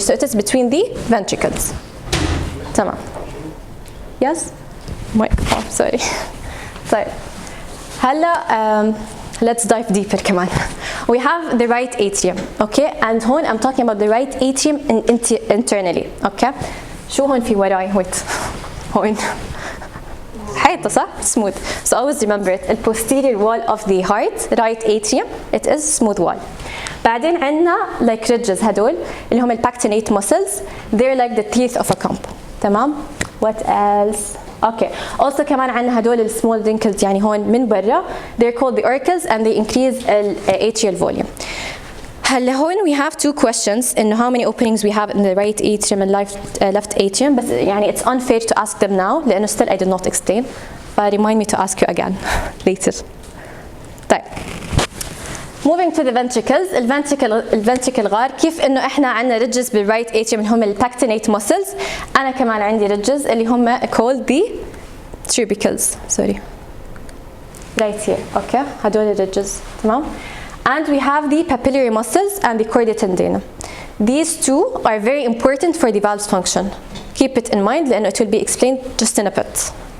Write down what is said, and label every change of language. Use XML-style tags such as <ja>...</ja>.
<en>So it is between the ventricles. تمام. Yes. Oh, sorry.</en> <ar>طيب هلا</ar> <en>let's dive deeper</en> <ar>كمان.</ar> <en>We have the right atrium, okay, and</en> <ar>هون</ar> <en>I'm talking about the right atrium internally, okay.</en> <ar>شو هون في وراي؟</ar> <en>wait.</en> <ar>هون حيطة صح؟ smooth. So always remember it.</ar> <en>The posterior wall of the heart, right atrium, it is smooth wall.</en> <ar>بعدين عندنا</ar> <en>like ridges</en> <ar>هدول اللي هم pactinate muscles.</ar> <en>They're like the teeth of a comb.</en> <ar>تمام؟</ar> <en>What else? Okay.</en> <ar>Also كمان عندنا هدول</ar> <en>small wrinkles</en> <ar>يعني هون من برا.</ar> <en>They're called the orcas and they increase the atrial volume.</en> <ar>هلا هون</ar> <en>we have 2 questions in how many openings we have in the right atrium and left atrium.</en> <ar>بس يعني</ar> <en>it's unfair to ask them now</en> <ar>لأنه</ar> <en>still I did not explain. But remind me to ask you again later.</en> <ar>طيب.</ar> <en>Moving to the ventricles.</en> <ar>الفنتريكل غار كيف انه احنا عندنا ridges بالرايت atrium اللي هم الباكتينيت muscles. انا كمان عندي ridges اللي هم</ar> <en>called the tubercles. Sorry. Right here. Okay.</en> <ar>هدول ridges. تمام.</ar> <en>And we have the papillary muscles and the chordae tendineum. These two are very important for the valve's function. Keep it in mind</en> <ar>لأنه</ar> <en>it will be explained just in a bit.</en>